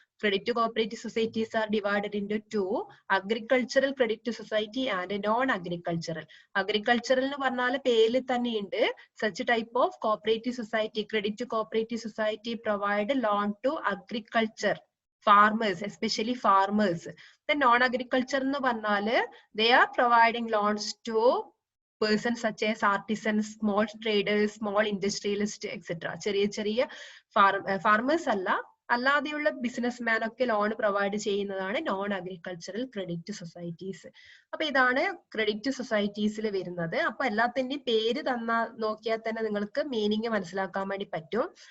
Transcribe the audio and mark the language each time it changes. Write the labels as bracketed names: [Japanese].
[English] Credit cooperative societies are divided into two, agricultural credit society and non agricultural. Agricultural [Malayalam] എന്ന് പറഞ്ഞാൽ പേരിൽ തന്നെയുണ്ട്, [English] Such type of cooperative society, credit cooperative society provide loan to agriculture farmers, especially farmers. Then non agriculture [Malayalam] എന്ന് പറഞ്ഞാൽ [English] they are providing loans to persons such as artisans, small traders, small industrialists, etc. [Malayalam] ചെറിയ ചെറിയ farmers അല്ലാതെയുള്ള businessman ഒക്കെ loan provide ചെയ്യുന്നതാണ് non agricultural credit societies. അപ്പൊ ഇതാണ് credit സൊസൈറ്റീസിൽ വരുന്നത്. അപ്പൊ എല്ലാത്തിന്റെയും പേര് നോക്കിയാൽ തന്നെ നിങ്ങൾക്ക് മീനിങ് മനസ്സിലാക്കാൻ വേണ്ടി പറ്റും.